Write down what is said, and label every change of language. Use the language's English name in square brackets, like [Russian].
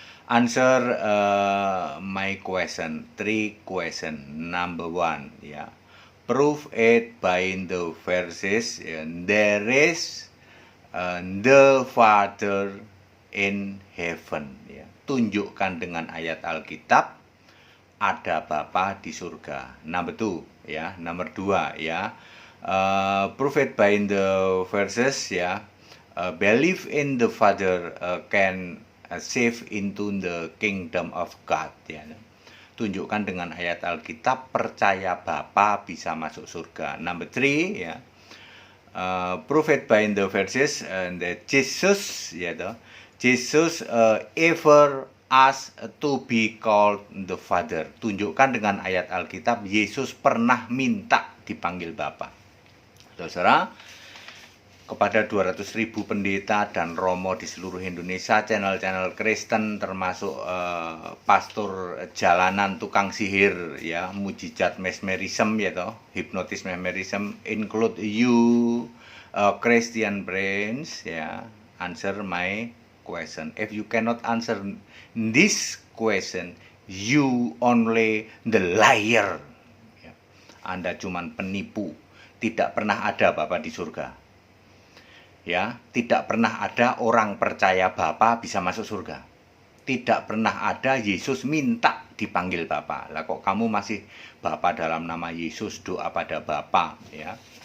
[English] Answer my question, 3 question. Number 1, ya. Prove it by the verses. There is the Father in heaven. Ya. [Indonesian] Tunjukkan dengan ayat Alkitab ada Bapa di surga. [English] Number 2, ya. Number 2, ya. Prove it by the verses, ya. Believe in the Father can save into the kingdom of God, ya. [Indonesian] Tunjukkan dengan ayat Alkitab, percaya Bapa bisa masuk surga. [English] Number 3, ya. Prove it by the verses that Jesus, ya, Jesus ever asked to be called the Father. [Indonesian] Tunjukkan dengan ayat Alkitab Yesus pernah minta dipanggil Bapa. Saudara, kepada 200.000 pendeta dan romo di seluruh Indonesia, channel-channel Kristen, termasuk pastor jalanan, tukang sihir, ya, mujizat mesmerism, ya toh, hipnotis mesmerism, [English] include you Christian brains, [Indonesian] ya. [English] Answer my question. If you cannot answer this question, you only the liar, ya. [Indonesian] Anda cuman penipu. Tidak pernah ada Bapa di surga. Ya, tidak pernah ada orang percaya Bapa bisa masuk surga. Tidak pernah ada Yesus minta dipanggil Bapa. Lah kok kamu masih Bapa dalam nama Yesus, doa pada Bapa, ya.